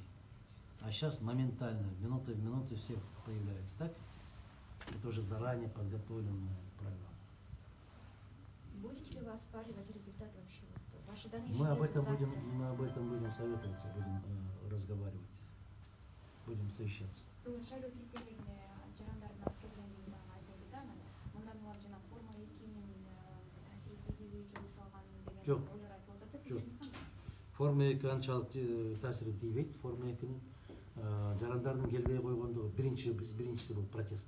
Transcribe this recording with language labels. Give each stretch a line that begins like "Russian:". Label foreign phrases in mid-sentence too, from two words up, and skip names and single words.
Russian: А сейчас моментально, минуты в минуту все появляются, так? Это уже заранее подготовленная программа. Будете ли вы оспаривать результат вообще? Ваши дальнейшие Мы об этом действия будем советоваться, будем разговаривать, будем совещаться.
Kyrgyz: Шайлоо тилкелерине жарандарына аскерлендигин дагы айтылды да, анан мындан улам жана форма 2-нин таасир этпейдиби, жолу салган деген Жок. ойлор айтылып атат. Жок. Пикириңиз кандай? Форма 2 анчалык таасири тийбейт. Форма 2-нин жарандардын келбей койгондугу биринчиси бул протест.